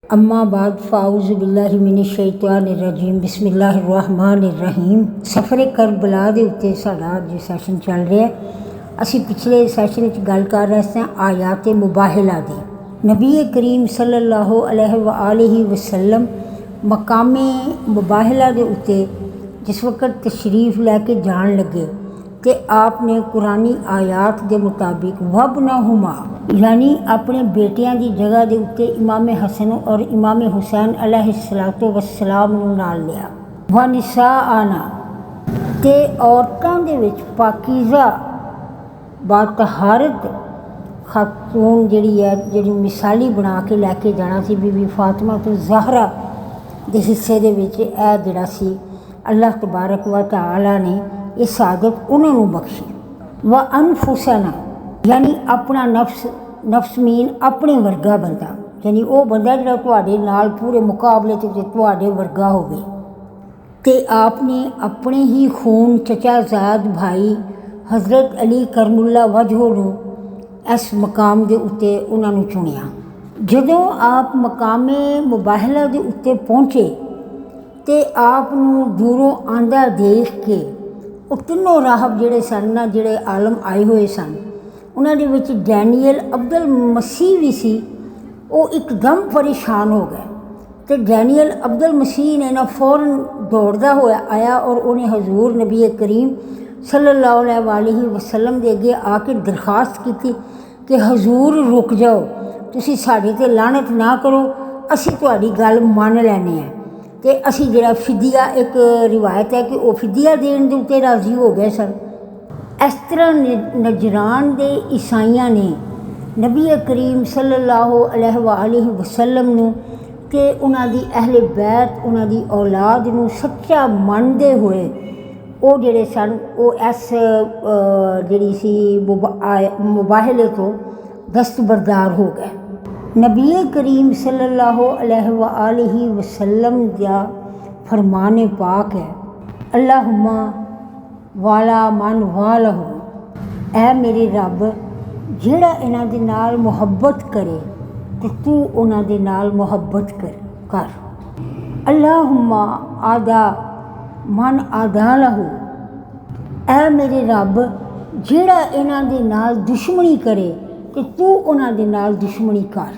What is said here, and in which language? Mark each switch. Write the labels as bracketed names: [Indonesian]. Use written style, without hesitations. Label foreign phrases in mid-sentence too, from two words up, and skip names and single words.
[Arabic] أما بعد فأعوذ بالله من الشيطان الرجيم بسم الله الرحمن الرحيم. [Punjabi] سفرِ کربلا دے اتے ساڈا اج سیشن چل رہا ہے. اسی پچھلے سیشن گل کر رہے تھے آیات مباہلہ دی. نبی کریم [Arabic] صلى الله عليه وسلم [Punjabi] مقامے مباہلہ دے اتے جس وقت تشریف لیکے جان لگے تو آپنے قرآنی آیات کے مطابق وبنہما یعنی اپنے بیٹیاں کی جگہ کے اتے امام حسن اور امام حسین [Arabic] عليه الصلاة والسلام [Punjabi] نوں نال لیا. [Arabic] و نساء نا [Punjabi] تے عورتاں دے وچ پاکیزہ باطہارت خاتون جیہڑی ہے جیہڑی مثالی بنا کے لیکے جانا سی بی بی فاطمہ تو زہرا دے حصے دے وچ اے جیہڑا سی اللہ [Arabic] تبارك وتعالى [Punjabi] نے یہ سعادت اونہاں نے بخشی. [Arabic] و أنفسنا [Punjabi] یعنی اپنا نفس مین اپنے ورگا بندہ یعنی وہ بندہ جو تہاڈے نال پورے مقابلے تہاڈے ورگا ہووے. تے آپنے اپنے ہی خون چچازاد بھائی حضرت علی [Arabic] كرم الله وجهه [Punjabi] نوں اس مقام کے اتے اونہاں نے چنیا. جدوں آپ مقامے مباہلہ کے اتے پہنچے تو آپنوں دوروں آندا دیکھ کے وہ تینوں راہب جیہڑے سن نا جیہڑے عالم آئے ہوئے سن اونہاں دے وچ ڈینیل عبد المسیح بھی سی. وہ ایکدم پریشان ہو گئے تو ڈینیل عبد المسیح نے نا فوراً دوڑدا ہویا آیا اور اونہاں حضور نبی کریم [Arabic] صلى الله عليه وسلم [Punjabi] دے اگے آکے درخواست کی کہ حضور رک جاؤ، تسیں ساڈے تے لعنت نہ کرو، اسیں تہاڈی گل مان لینے ہیں. تو اسی ذرا فدیہ ایک روایت ہے کہ وہ فدیہ دینے کے اتے راضی ہو گئے سن. اس طرح نجران کے عیسائیاں نے نبی کریم [Arabic] صلى الله عليه وسلم [Punjabi] نوں تے اونہاں دی اہلے بیت اونہاں دی اولاد نوں سچا مندے ہوئے وہ جیہڑے سن وہ اس جیہڑی سی مباہلے تو دستبردار ہو گئے. نبی کریم [Arabic] صلى الله عليه وسلم [Punjabi] کا فرمانے پاک ہے [Arabic] اللهم وال من والاه, [Punjabi] اے میرے رب جیہڑا انہاں دے نال محبت کرے تو تُو اونہاں دے نال محبت کر. [Arabic] اللهم عاد من عادا له, [Punjabi] اے میرے رب جیہڑا انہاں دے نال دشمنی کرے کہ تُو اونہاں دے نال دشمنی کر.